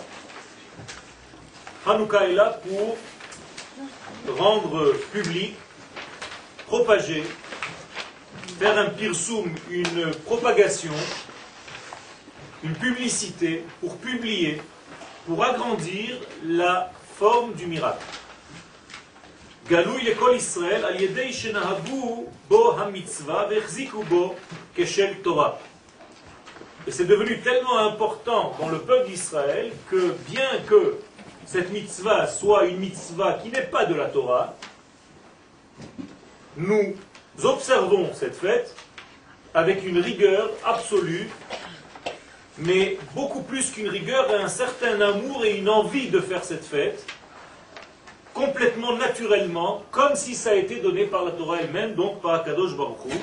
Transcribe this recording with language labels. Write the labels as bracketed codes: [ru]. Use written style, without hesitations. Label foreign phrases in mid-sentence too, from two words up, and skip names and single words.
[fr] Hanouka est là pour rendre public, propager, faire un pirsoum, une propagation, une publicité, pour publier, pour agrandir la forme du miracle. [he] גלוי לכל ישראל על ידי שנהגו בו המצוה והחזיקו בו כשל תורה. [fr] Et c'est devenu tellement important dans le peuple d'Israël que bien que cette mitzvah soit une mitzvah qui n'est pas de la Torah, nous observons cette fête avec une rigueur absolue, mais beaucoup plus qu'une rigueur, un certain amour et une envie de faire cette fête, complètement naturellement, comme si ça a été donné par la Torah elle-même, donc par [he] הקדוש ברוך הוא.